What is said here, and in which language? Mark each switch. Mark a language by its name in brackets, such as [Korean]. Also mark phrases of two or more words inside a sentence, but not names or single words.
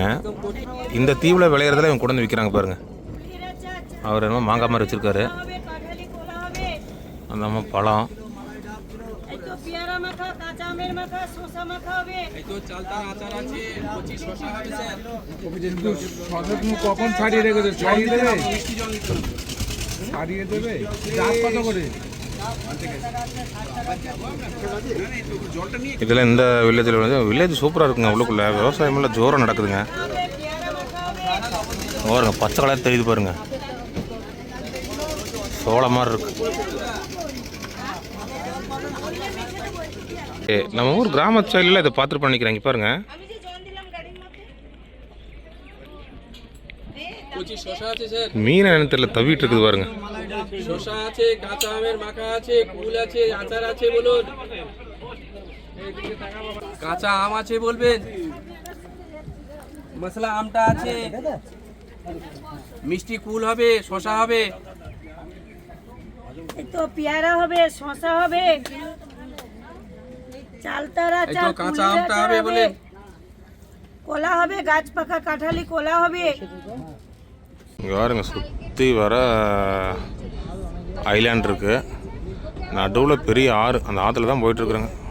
[Tamil] இந்த தீவில் விளையிறதுல இவங்க கொண்டு வந்து விற்கிறாங்க பாருங்கள். அவர் என்னமோ மாங்காய் மாதிரி வச்சுருக்காரு, அந்த பழம். [Bangla] কখন ছাড়িয়ে রেখেছে? ছাড়িয়ে দেবে। কত করে? [Tamil] இதெல்லாம் இந்த வில்லேஜில் வந்து வில்லேஜ் சூப்பராக இருக்குங்க. உள்ளுக்குள்ளே விவசாயமெல்லாம் ஜோரம் நடக்குதுங்க. பாருங்க, பச்சை கலர் தெரியுது பாருங்க, சோளம் மாதிரி இருக்கு. நம்ம ஊர் கிராம சைடில் இதை பார்த்துட்டு பண்ணிக்கிறாங்க பாருங்க. மீன் என்ன தெரியல, தவிட்டு இருக்குது பாருங்க. [Bangla] শসা আছে, কাঁচা আমের মাখা আছে, কুল আছে, আচার আছে, বলুন। কাঁচা আম আছে বলবেন, মশলা আমটা আছে, মিষ্টি কুল হবে, শসা হবে, তো পেয়ারা হবে, শসা হবে, চালতারা এই তো চাল কাঁচা আমটা হবে বলে কোলা হবে গাছ পাকা কাঁঠালি কোলা হবে [Tamil] இங்கே பாருங்க சுற்றி வர ஐலாண்ட் இருக்குது. நடுவில் பெரிய ஆறு, அந்த ஆற்றுல தான் போயிட்டுருக்குறேங்க.